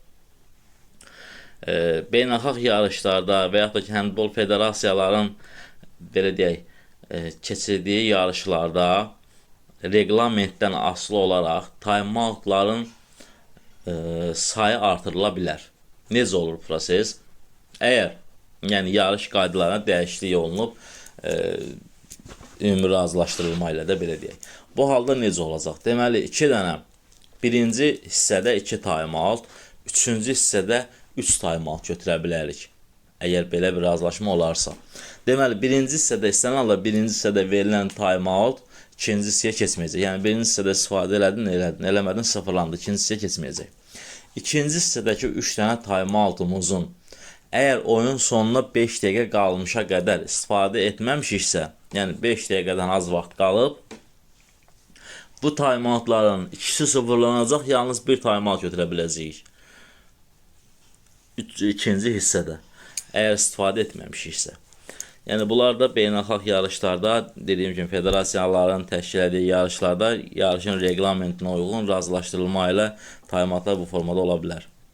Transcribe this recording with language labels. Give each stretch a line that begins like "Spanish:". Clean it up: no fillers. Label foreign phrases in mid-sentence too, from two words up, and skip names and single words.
Azerbaijani: Beynəlxalq yarışlarda və yaxud da ki, handbol federasiyaların belə deyək, keçirdiyi yarışlarda reglamentdən asılı olaraq time-outların sayı artırıla bilər. Necə olur proses? Əgər yəni yarış qaydalarına dəyişiklik olunub, ümumi razılaşdırılma ilə də belə deyək. Bu halda necə olacaq? Deməli, 2 dənə, birinci hissədə 2 time-out, üçüncü hissədə 3 time-out götürə bilərik. Əgər belə bir razılaşma olarsa. Deməli, birinci hissədə istənilən birinci hissədə verilən time-out ikinci hissəyə keçməyəcək. Yəni, birinci hissədə istifadə elədin, eləmədin, sıfırlandı, ikinci hissəyə keçməyəcək. İkinci hissədəki 3 dənə time-outumuzun əgər oyun sonuna 5 dəqiqə qalmışa qədər istifadə etməmişiksə, yəni 5 dəqiqədən az vaxt qalıb, bu time-outların ikisi sıfırlanacaq, yalnız bir time-out götürə biləcəyik. İkinci hissədə, əgər istifadə etməmişiksə. Yəni, bunlar da beynəlxalq yarışlarda, dediyim kimi, federasiyaların təşkil etdiyi yarışlarda yarışın reglamentinə uyğun razılaşdırılma ilə time-outlar bu formada ola bilər.